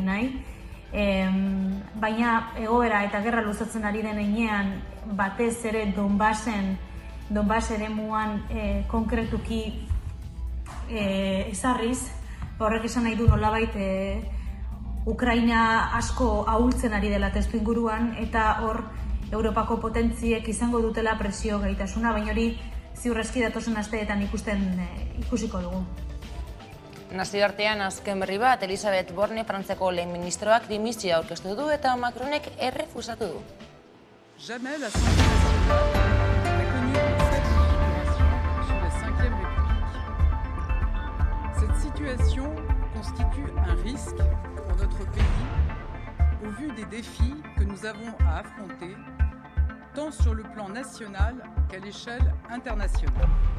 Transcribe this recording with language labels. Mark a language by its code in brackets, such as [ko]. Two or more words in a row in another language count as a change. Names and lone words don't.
[eu] nahi, baina egoera eta gerra luzatzen ari den heinean batez ere Donbass eremuan konkretuki ezarriz, horrek esan nahi du nolabait Ukraina asko ahultzen ari dela testu inguruan eta hor Europako potentziek izango dutela presio gaitasuna, baina hori ziurrezki datozen asteetan ikusiko dugu. Nazioartean azken berri bat, Elisabeth Borne, Frantziako lehen ministroak dimisioa aurkeztu du eta Macronek errefusatu du. [fr] Jamais l'Assemblée nationale n'a connu une telle situation sous la Ve République. Cette situation constitue un risque pour notre pays au vu des défis que nous avons à affronter tant sur le plan national qu'à l'échelle internationale.